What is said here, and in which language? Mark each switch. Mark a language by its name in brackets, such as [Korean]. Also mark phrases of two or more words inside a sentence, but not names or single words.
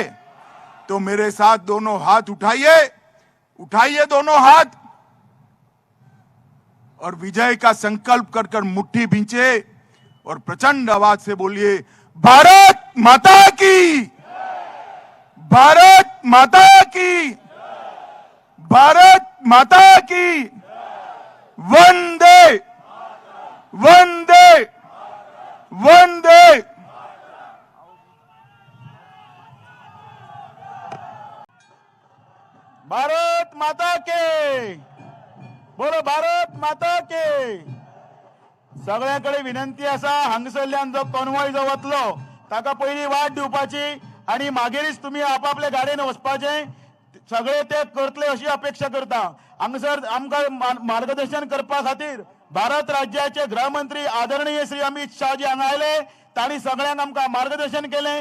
[Hindi] तो मेरे साथ दोनों हाथ उठाइए, उठाइए दोनों हाथ और विजय का संकल्प कर मुट्ठी भींचे और प्रचंड आवाज से बोलिए, भारत माता की, भारत माता की, भारत माता की, वंदे वंदे वंदे। भारत माता के, बोलो भारत माता के। [Konkani] सगळ्यांकडे विनंती असा, हांगसरल्यान जो कॉन्वॉय जो वतलो ताका पहिली वाट दिवपाची आणि मागेरीच तुम्ही आपापल्या गाडयेन वचपाचे सगळे ते करतले अशी अपेक्षा करता। हांगसर आमकां मार्गदर्शन करपा खातीर भारत राज्याचे गृहमंत्री आदरणीय श्री अमित शाह जी हांगा आयले, तांणी सगळ्यांक आमकां मार्गदर्शन केलें।